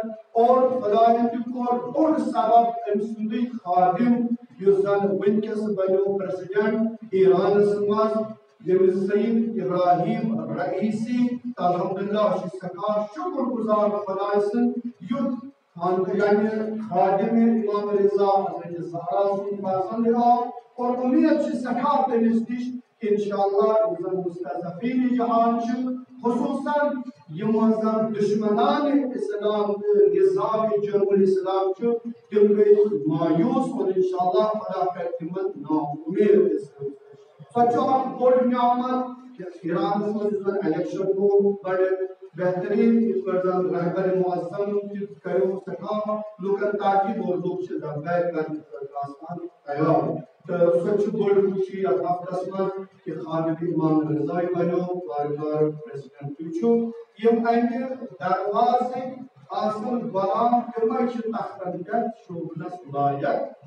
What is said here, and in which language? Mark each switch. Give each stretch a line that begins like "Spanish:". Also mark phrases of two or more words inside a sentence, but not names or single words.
Kashmiri: اور خدایَن تہِ کوٚر بوٚڑ سبب أمۍ سُنٛدُے خادم یُس زن ونکس بنیو پریزیڈنٹ ایرانس منٛز ییٚمِس سید ابراہیم رئیسی الحمدللہ چھِ سٮ۪ٹھاہ شُکر گُزار خداے سٕنٛد یُتھ یعنی خادم امام رضا حضرت زہرا سُنٛد فرزند آو اور امید چھِ سٮ۪ٹھاہ تٔمِس نِش انشاءاللہ یُس زن مستضعفین جہان چھِ خصوصاً یِمن زن دشمنان اسلام تہٕ نظام جمہوٗر اسلام چھُ تِم گٔے مایوٗس اور انشاءاللہ خدا کرِ تِمن نا اُمید سۄ چھُ اکھ بوٚڑ نعمت ایرانس منٛز یُس زن الیکشن گوٚو بڑٕ بہتریٖن یِتھ پٲٹھۍ زن رہبر معظم تہِ کریو سٮ۪ٹھاہ لُکن تاکید اور لُکھ چھِ دبکار کرنہٕ خٲطرٕ آسان تیار تہٕ سۄ چھِ بوٚڑ خوشی یتھ ہفتس منٛز کہِ خادم امام رضا بنیو وارٕ وارٕ پریزیڈنٹ تہِ چھُ یِم امہِ دروازٕکۍ آسن غلام تِمے چھِ تختن پٮ۪ٹھ شوٗبنس لایق